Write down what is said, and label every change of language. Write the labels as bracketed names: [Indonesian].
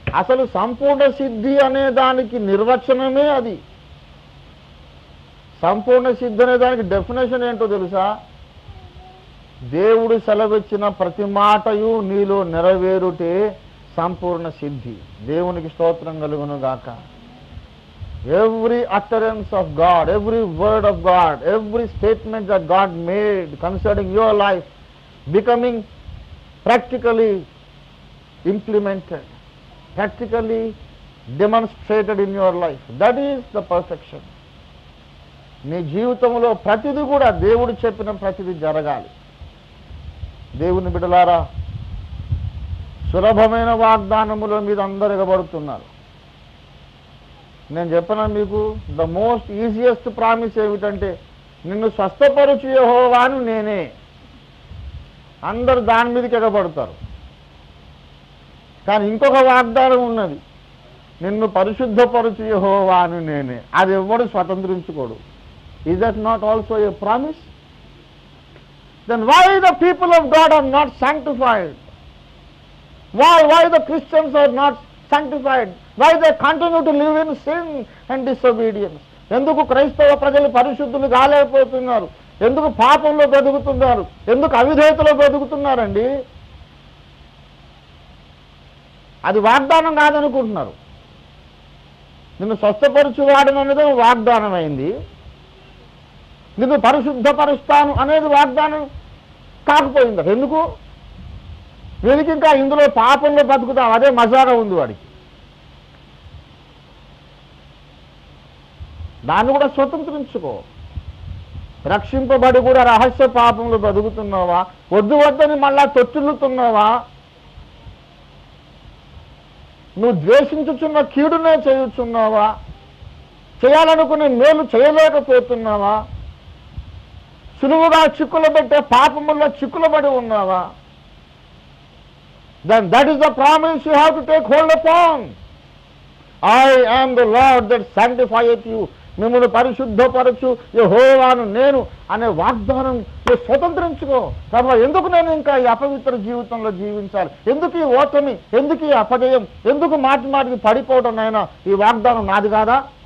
[Telugu] అసలు సంపూర్ణ సిద్ధి అనే దానికి నిర్వచనమే అది. సంపూర్ణ సిద్ధి అనే దానికి డెఫినేషన్ ఏంటో తెలుసా? దేవుడు సెలవిచ్చిన ప్రతి మాటయు నీలో నెరవేరుటే సంపూర్ణ సిద్ధి. దేవునికి స్తోత్రం కలుగును గాక. [English] Every utterance of God, every word of God, every statement that God made concerning your life becoming practically implemented, practically demonstrated in your life. That is the perfection. [Telugu] నీ జీవితంలో ప్రతిదీ కూడా దేవుడు చెప్పిన ప్రతిదీ జరగాలి. దేవుని బిడ్డలారా, సులభమైన వాగ్దానముల మీద అందరు ఎగబడుతున్నారు. నేను చెప్పనా మీకు, [English] the most easiest promise [Telugu] ఏమిటంటే నిన్ను స్వస్థపరచు యెహోవాను నేనే. అందరు దాని మీదకి ఎగబడతారు. కానీ ఇంకొక వాగ్దానం ఉన్నది, నిన్ను పరిశుద్ధపరచు యెహోవాను నేనే. అది ఎవ్వడు స్వతంత్రించుకోడు. [English] Is that not also a promise? Then why the people of God are not sanctified? Why the Christians are not sanctified? Why they continue to live in sin and disobedience? [Telugu] ఎందుకు క్రైస్తవ ప్రజలు పరిశుద్ధులు కాలేకపోతున్నారు? ఎందుకు పాపంలో బ్రతుకుతున్నారు? ఎందుకు అవిధేయతలో బ్రతుకుతున్నారండి? అది వాగ్దానం కాదనుకుంటున్నారు. నిన్ను స్వస్థపరచువాడను అనేది వాగ్దానం అయింది. నిన్ను పరిశుద్ధపరుస్తాను అనేది వాగ్దానం కాకపోయింది. ఎందుకు? వీడికి ఇంకా ఇందులో పాపంలో బతుకుతాం, అదే మజాగా ఉంది వాడికి. దాన్ని కూడా స్వతంత్రించుకో. రక్షింపబడి కూడా రహస్య పాపంలో బతుకుతున్నావా? వద్దు వద్దని మళ్ళా తొట్టిల్లుతున్నావా? నువ్వు ద్వేషించుచున్న కీడునే చేయుచున్నావా? చేయాలనుకునే మేలు చేయలేకపోతున్నావా? సులువుగా చిక్కులు పెట్టే పాపముల్లో చిక్కులబడి ఉన్నావా? [English] Then that is the promise you have to take hold upon. I am the Lord that sanctifieth you. [Telugu] మిమ్మల్ని పరిశుద్ధపరచు యెహోవాను నేను అనే వాగ్దానం నువ్వు స్వతంత్రించుకో. కాబట్టి ఎందుకు నేను ఇంకా ఈ అపవిత్ర జీవితంలో జీవించాలి? ఎందుకు ఈ ఓటమి? ఎందుకు ఈ అపజయం? ఎందుకు మాటి మాటికి పడిపోవడం? నాయనా, ఈ వాగ్దానం నాది కాదా?